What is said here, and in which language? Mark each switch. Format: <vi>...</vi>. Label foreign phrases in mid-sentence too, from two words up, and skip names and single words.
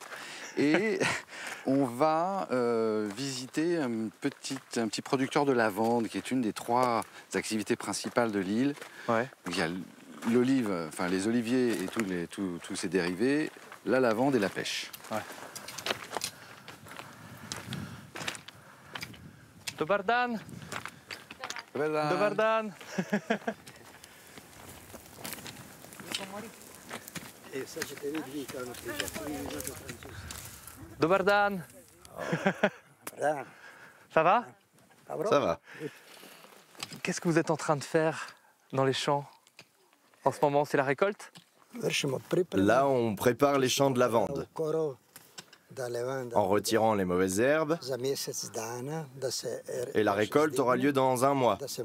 <fr>Et on va visiter un petit producteur de lavande, qui est une des 3 activités principales de l'île. Ouais. Il y a l'olive, enfin les oliviers et tous ces dérivés, la lavande et la pêche. Ouais.</fr> <hr>Dobar dan. Dobar dan. Dobar dan.</hr> <fr>Ça va? Ça va. Qu'est-ce que vous êtes en train de faire dans les champs? En ce moment, c'est la récolte? Là, on prépare les champs de lavande. En retirant les mauvaises herbes, et la récolte aura lieu dans 1 mois.</fr>